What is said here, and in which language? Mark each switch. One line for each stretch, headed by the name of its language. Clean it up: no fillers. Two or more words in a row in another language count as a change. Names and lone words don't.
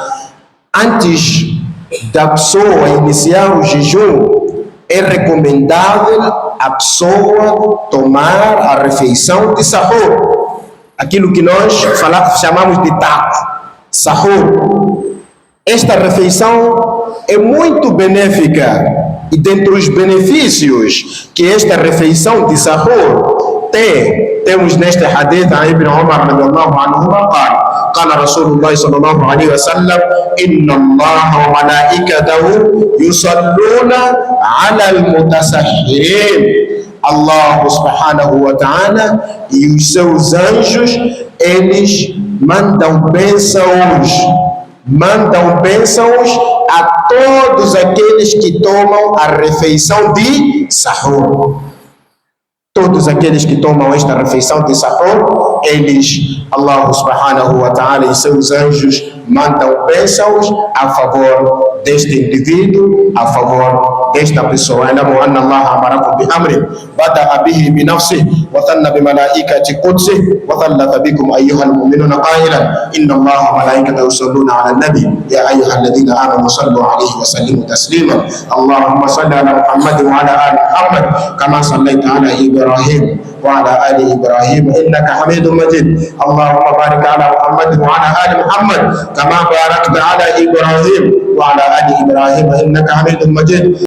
Portuguese: Antes da pessoa iniciar o jejum, é recomendável a pessoa tomar a refeição de sahur, aquilo que nós chamamos de taco, sahur. Esta refeição é muito benéfica, e dentre os benefícios que esta refeição de sahur temos neste hadith a Ibn Umar
Arabic: رضي الله عنه قال رسول الله صلى الله عليه وسلم إن الله وملائكته يصلون على المتسحرين. الله سبحانه وتعالى
Portuguese: e os seus anjos, eles mandam bênçãos a todos aqueles que tomam a refeição de sahur. Todos aqueles que tomam esta refeição de sahur, eles,
Arabic: الله سبحانه وتعالى
Portuguese: e seus anjos mandam bênçãos a favor deste indivíduo, a favor desta pessoa.
Arabic: اعلموا أن الله أمركم بأمر بدأ به بنفسه وثنى بملائكة قدسه وثلث بكم أيها المؤمنون قائلا إن الله وملائكته يصلون على النبي يا أيها الذين آمنوا صلوا عليه وسلموا تسليما. اللهم صل على محمد وعلى آل محمد كما صليت على إبراهيم وعلى آل إبراهيم إنك حميد مجيد. اللهم بارك على محمد وعلى آل محمد كما باركت على إبراهيم وعلى آل إبراهيم إنك حميد مجيد.